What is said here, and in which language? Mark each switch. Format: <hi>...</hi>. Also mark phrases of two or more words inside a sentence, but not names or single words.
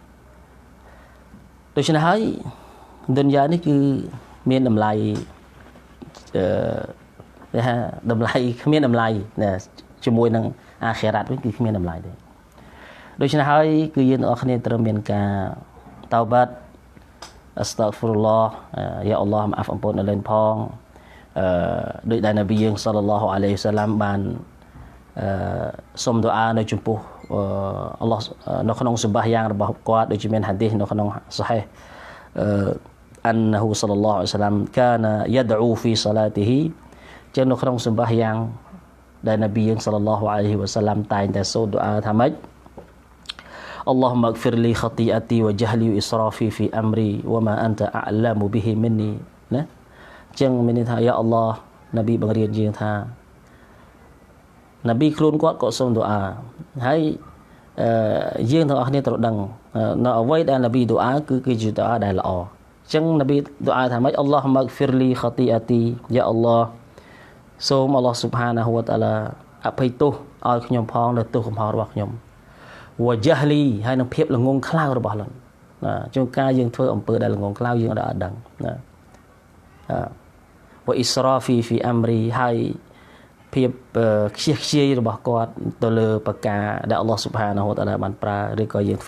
<km>ដូច្នេះហើយឌុនយ៉ានេះគឺមានតម្លៃតម្លៃគ្មានតម្លៃជាមួយនឹងអាខិរ៉ាត់វិញគឺគ្មានតម្លៃទេដូច្នេះហើយគឺយើងទាំងអស់គ្នាត្រូវមានការតោបាត់</km> <ar>أستغفر الله يا الله</ar> <km>អាហ្វអំពូនដល់លេងផងដោយដែលនប៊ីយើង</km> <ar>صلى الله عليه</ar> <km>វសឡាមបានសុំដុអានៅចំពោះអល់ឡោះនៅក្នុងសម្បាសយ៉ាងរបស់គាត់ដូចជាមានហាឌីសនៅក្នុងសូហេះ</km> <ar>أنه صلى الله عليه وسلم كان يدعو في صلاته</ar> <km>ចឹងនៅក្នុងសម្បាសយ៉ាងដែល នប៊ីយើង</km> <ar>صلى الله عليه وسلم</ar> <km>តែងតែសូត្រដុអាថាម៉េច</km> <ar>اللهم اغفر لي خطيئتي وجهلي وإسرافي في أمري وما أنت أعلم به مني</ar> <km>ណា ចឹងមានន័យថា</km> <ar>يا الله</ar> <km>នប៊ីបង្រៀនយើងថានប៊ីខ្លួនគាត់ក៏សូមដុអាហើយយើងទាំងអស់គ្នាត្រូវដឹងនៅអ្វីដែលនប៊ីដុអាគឺជាដុអាដែលល្អចឹងនប៊ីដុអាថាម៉េច</km> <ar>اللهم اغفر لي خطيئتي يا الله</ar> <km>សូមអល់ឡោះ</km> <ar>سبحانه وتعالى</ar> <km>អភ័យទោសឲ្យខ្ញុំផងនៅទោសកំហុសរបស់ខ្ញុំវ៉ាយ៉ាហ្លីហើយនឹងភាពល្ងងខ្លៅរបស់លោកណាជួនកាលយើងធ្វើអំពើដែលល្ងងខ្លៅយើងអត់ដឹងណា</km> <ar>وإسرافي في أمري</ar> <km>ហើយភាពខ្ជិះខ្ជាយរបស់គាត់ទៅលើប្រការដែលអល់ឡោះ</km> <ar>سبحانه وتعالى</ar> <km>បានប្រើឬក៏យើង</km>